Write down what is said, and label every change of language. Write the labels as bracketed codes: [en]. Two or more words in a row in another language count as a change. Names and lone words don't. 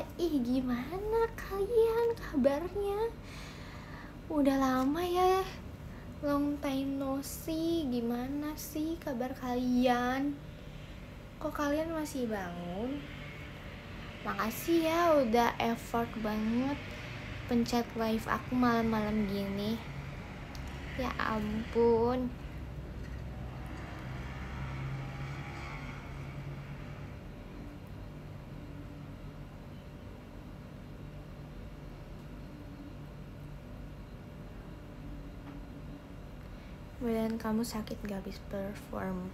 [id] Ih, gimana kalian kabarnya? Udah lama ya, [en] long time no see. [id] Gimana sih kabar kalian? Kok kalian masih bangun? Makasih ya udah effort banget pencet live aku malam-malam gini. Ya ampun. Badan kamu sakit gak habis perform?